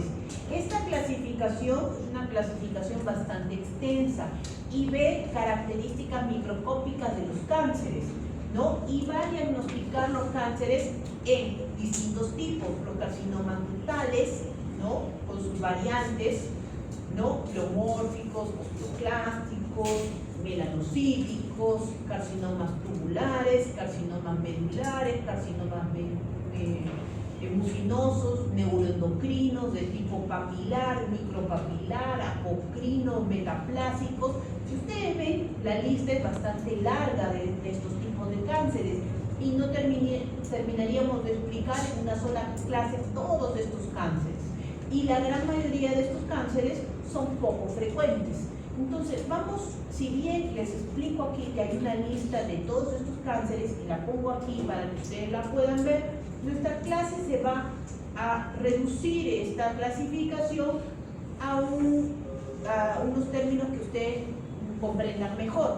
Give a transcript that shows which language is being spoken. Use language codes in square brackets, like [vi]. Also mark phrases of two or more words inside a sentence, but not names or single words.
[es] Esta clasificación es una clasificación bastante extensa y ve características microscópicas de los cánceres, ¿no? Y va a diagnosticar los cánceres en distintos tipos, los carcinomas ductales, ¿no? Con sus variantes, ¿no? Pleomórficos, osteoclásticos, melanocíticos, carcinomas tubulares, carcinomas medulares, carcinomas mucinosos, neuroendocrinos de tipo papilar, micropapilar, apocrinos, metaplásicos. Si ustedes ven, la lista es bastante larga de estos tipos de cánceres y no terminaríamos de explicar en una sola clase todos estos cánceres. Y la gran mayoría de estos cánceres son poco frecuentes. Entonces, vamos, si bien les explico aquí que hay una lista de todos estos cánceres y la pongo aquí para que ustedes la puedan ver, nuestra clase se va a reducir esta clasificación a unos términos que ustedes comprendan mejor.